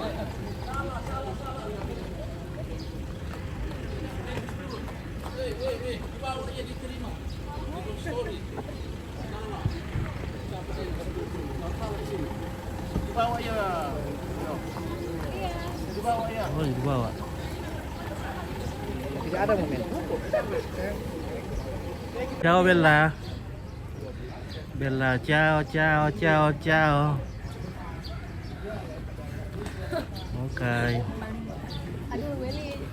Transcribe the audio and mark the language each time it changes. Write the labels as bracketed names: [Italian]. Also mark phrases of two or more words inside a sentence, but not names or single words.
[Indonesian] Dibawa ya. Dibawa ya. Oh, dibawa. Tidak ada momen. [Italian] Ciao Bella. Bella, ciao, ciao, ciao, ciao. [Indonesian] Oke. Aduh, Willy.